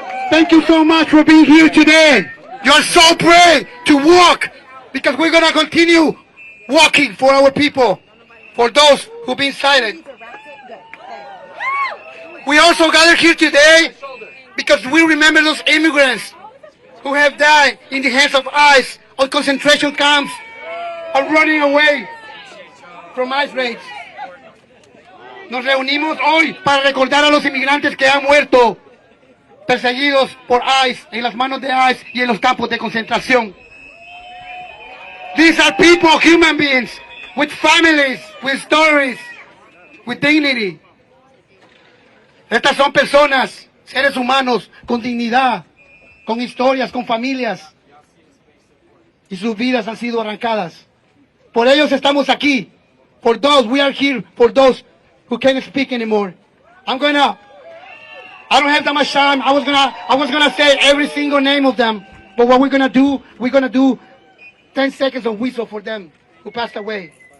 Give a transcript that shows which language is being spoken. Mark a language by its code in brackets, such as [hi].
[en] Thank you so much for being here today. You're so brave to walk, because we're going to continue walking for our people, for those who've been silent. We also gathered here today because we remember those immigrants who have died in the hands of ICE or concentration camps or running away from ICE raids. [es] Nos reunimos hoy para recordar a los inmigrantes que han muerto perseguidos por ICE, en las manos de ICE y en los campos de concentración. [en] These are people, human beings, with families, with stories, with dignity. [es] Estas son personas, seres humanos, con dignidad, con historias, con familias. Y sus vidas han sido arrancadas. Por ellos estamos aquí. [en] For those, we are here for those who can't speak anymore. I don't have that much time. I was gonna say every single name of them. But what we're gonna do 10 seconds of whistle for them who passed away.